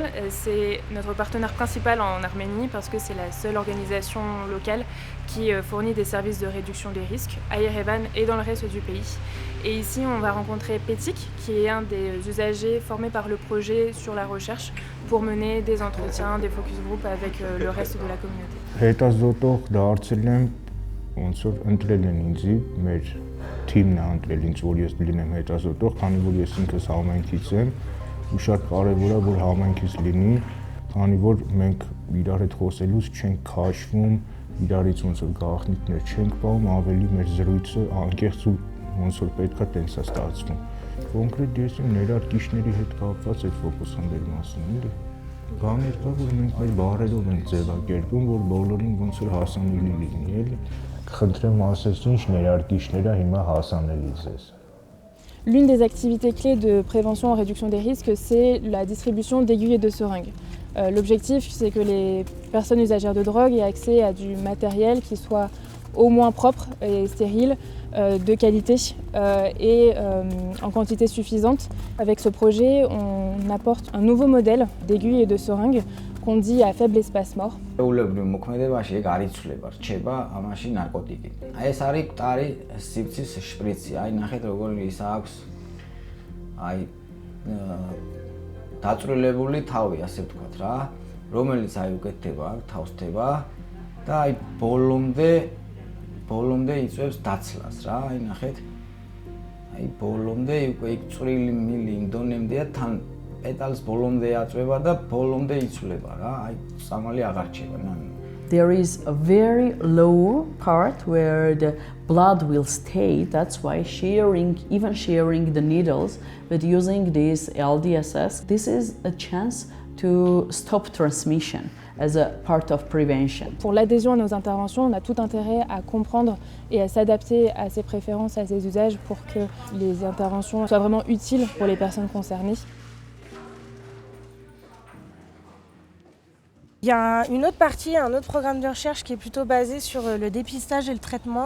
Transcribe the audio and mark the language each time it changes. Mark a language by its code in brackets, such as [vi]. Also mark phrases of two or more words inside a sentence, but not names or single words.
[fr] C'est notre partenaire principal en Arménie parce que c'est la seule organisation locale qui fournit des services de réduction des risques à Yerevan et dans le reste du pays. Et ici, on va rencontrer Petik, qui est un des usagers formés par le projet sur la recherche pour mener des entretiens, des focus group avec le reste de la communauté. [hy] Թիմն է ընտրել ինձ, որ ես լինեմ հետազոտող, քանի որ ես ինքս համայնքից եմ, ու շատ կարևոր է, որ համայնքից լինի, քանի որ մենք իրար հետ խոսելուց չենք քաշվում, իրարից ոնց որ գաղտնիքներ չենք պահում, ավելի մեր զրույցը անկեղծ ու ոնց որ պետք է տենց է ստացվում։ Կոնկրետ ես իմ ներարկիչների հետ կապված այդ ֆոկուսանների մասին էլի։ Բաներ կա, որ մենք մեր բառերով ենք ձևակերպում, որ բոլորին ոնց որ հասանելի լինի, էլի։ [fr] L'une des activités clés de prévention et réduction des risques, c'est la distribution d'aiguilles et de seringues. L'objectif, c'est que les personnes usagères de drogue aient accès à du matériel qui soit au moins propre et stérile, de qualité et en quantité suffisante. Avec ce projet, on apporte un nouveau modèle d'aiguilles et de seringues qu'on dit à faible espace mort. [ka] მოქმედებაში ეგ არ იცვლება, რჩება ამაში ნარკოტიკი. აი ეს არის მყარი სიფცის შპრიცი. აი ნახეთ როგორი ის აქვს. აი დაწვრილებული თავი, ასე ვთქვათ რა, რომელიც აი უკეთდება, თავსდება და აი ბოლომდე იწვევს დაცლას რა. აი ნახეთ. აი ბოლომდე უკვე იქ წვრილი მილი იმ დონემდეა თან Petals bolomde აწვება და ბოლომდე იცვლება რა. აი სამალი აღარ რჩება. [en] There is a very low part where the blood will stay. That's why even sharing the needles, but using this LDSS, this is a chance to stop transmission as a part of prevention. [fr] Pour l'adhésion à nos interventions, on a tout intérêt à comprendre et à s'adapter à ses préférences, à ses usages pour que les interventions soient vraiment utiles pour les personnes concernées. Il y a une autre partie, un autre programme de recherche qui est plutôt basé sur le dépistage et le traitement.